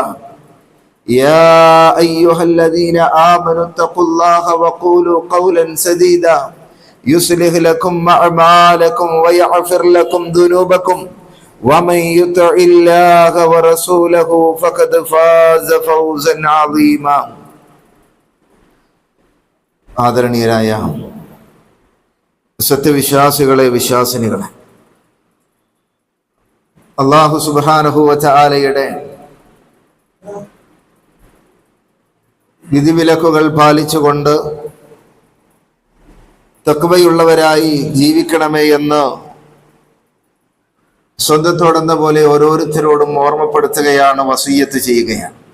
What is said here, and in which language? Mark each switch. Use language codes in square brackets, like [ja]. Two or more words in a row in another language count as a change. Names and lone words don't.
[ar] يا أيها الذين آمنوا اتقوا الله وقولوا قولا سديدا يصلح لكم أعمالكم ويغفر لكم ذنوبكم ومن يطع الله ورسوله فقد فاز فوزا عظيما. [ml] ആദരണീയരായ സത്യവിശ്വാസികളെ, വിശ്വാസിനികളെ, [ar] الله سبحانه وتعالى [ml] വിധിവിലക്കുകൾ പാലിച്ചുകൊണ്ട് തഖ്വയുള്ളവരായി ജീവിക്കണമേ എന്ന് സ്വന്തത്തോടെന്ന പോലെ ഓരോരുത്തരോടും ഓർമ്മപ്പെടുത്തുകയാണ്, വസിയ്യത്ത് ചെയ്യുകയാണ്.